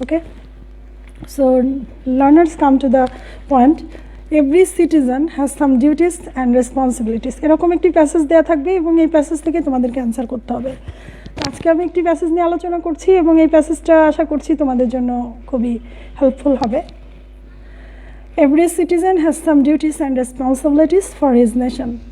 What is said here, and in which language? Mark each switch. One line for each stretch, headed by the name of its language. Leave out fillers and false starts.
English: Okay, so learners, come to the point. Every citizen has some duties and responsibilities.
Bangla: এরকম একটি passage দেওয়া থাকবে এবং এই প্যাসেজ থেকে তোমাদেরকে অ্যান্সার করতে হবে. আজকে আমি একটি প্যাসেজ নিয়ে আলোচনা করছি এবং এই প্যাসেজটা আশা করছি তোমাদের জন্য খুবই হেল্পফুল হবে.
English: Every citizen has some duties and responsibilities for his nation.